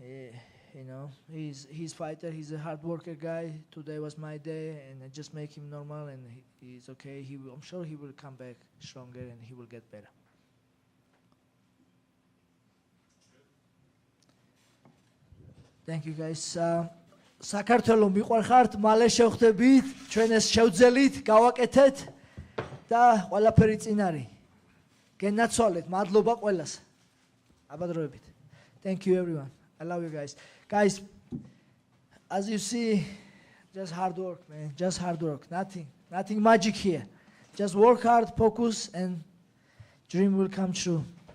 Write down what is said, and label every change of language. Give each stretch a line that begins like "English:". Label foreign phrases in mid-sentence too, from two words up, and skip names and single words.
English: He's fighter. He's a hard worker guy. Today was my day, and I just make him normal, and he's okay. I'm sure he will come back stronger, and he will get better. Thank you, guys.
Georgian: საქართველო მიყვარხართ, მალე შევხვდებით, ჩვენ ეს შევძელით, გავაკეთეთ და ყველაფერი წინ არის. გენაცვალეთ, მადლობა ყველას. აბადროებით.
English: Thank you, everyone. I love you guys. Guys, as you see, just hard work, man. Just hard work. Nothing magic here. Just work hard, focus, and dream will come true.